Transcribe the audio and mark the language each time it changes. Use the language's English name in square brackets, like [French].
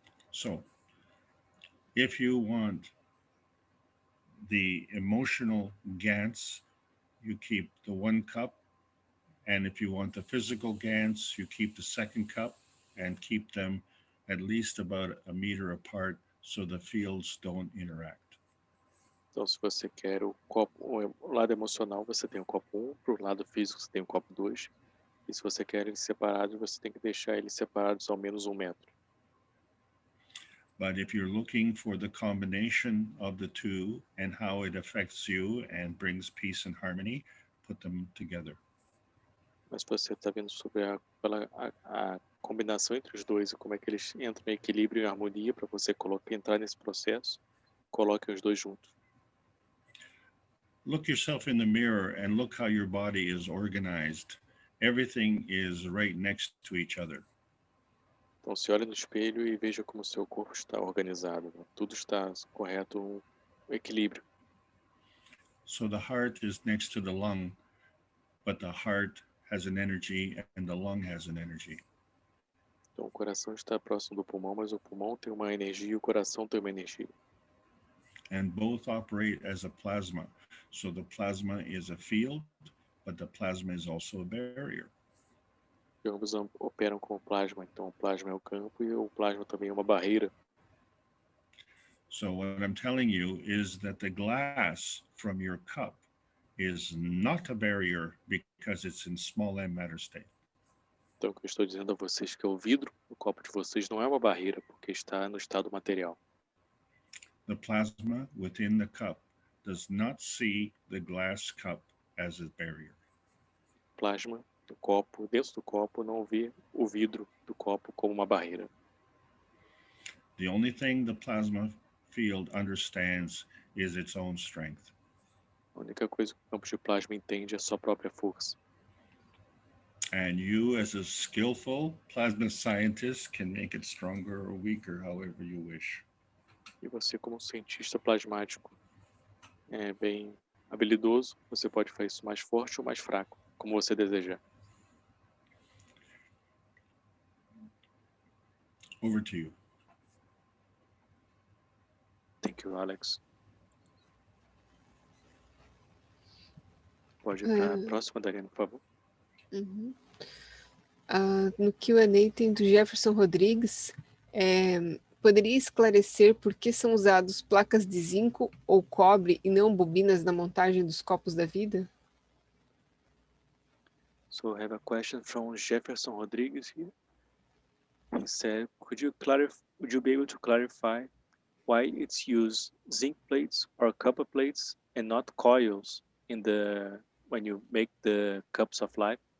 [English] So, if you want the emotional Gans, you keep the one cup. And if you want the physical Gans, you keep the second cup and keep them at least about a meter apart so the fields don't interact. [Portuguese] Então, se você quer o lado emocional, você tem o copo 1. Para o lado físico, você tem o copo 2. E se você quer eles separados, você tem que deixar eles separados ao menos 1 metro. [English] But if you're looking for the combination of the two and how it affects you and brings peace and harmony, put them together. [Portuguese] Mas se você está vendo sobre a combinação entre os dois e como é que eles entram em equilíbrio e harmonia para você entrar nesse processo, coloque os dois juntos. [English] Look yourself in the mirror and look how your body is organized. Everything is right next to each other. [Portuguese] Então, se olhe no espelho e veja como o seu corpo está organizado. Né? Tudo está correto, um equilíbrio. [English] So the heart is next to the lung, but the heart has an energy and the lung has an energy. [Portuguese] Então, o coração está próximo do pulmão, mas o pulmão tem uma energia e o coração tem uma energia. [English] And both operate as a plasma. So the plasma is a field, but the plasma is also a barrier. [Portuguese] E ambos operam com o plasma. Então, o plasma é o campo e o plasma também é uma barreira. [English] So what I'm telling you is that the glass from your cup is not a barrier because it's in small m matter state. [Portuguese] Então, o que eu estou dizendo a vocês é que o vidro no copo de vocês não é uma barreira, porque está no estado material. [English] The plasma within the cup does not see the glass cup as a barrier. [Portuguese] Plasma do copo, dentro do copo, não vê o vidro do copo como uma barreira. [English] The only thing the plasma field understands is its own strength. [Portuguese] A única coisa que o campo de plasma entende é a sua própria força. [English] And you, as a skillful plasma scientist, can make it stronger or weaker, however you wish. [Portuguese] E você, como cientista plasmático bem habilidoso, você pode fazer isso mais forte ou mais fraco, como você desejar. [English] Over to you. Thank you, Alex. [Portuguese] Pode ir para a próxima, Dariana, por favor. Uhum. No Q&A tem do Jefferson Rodrigues. Poderia esclarecer por que são usados placas de zinco ou cobre e não bobinas na montagem dos copos da vida? [English] So I have a question from Jefferson Rodrigues here. He said, would you be able to clarify why it's used zinc plates or copper plates and not coils when you make the cups of life?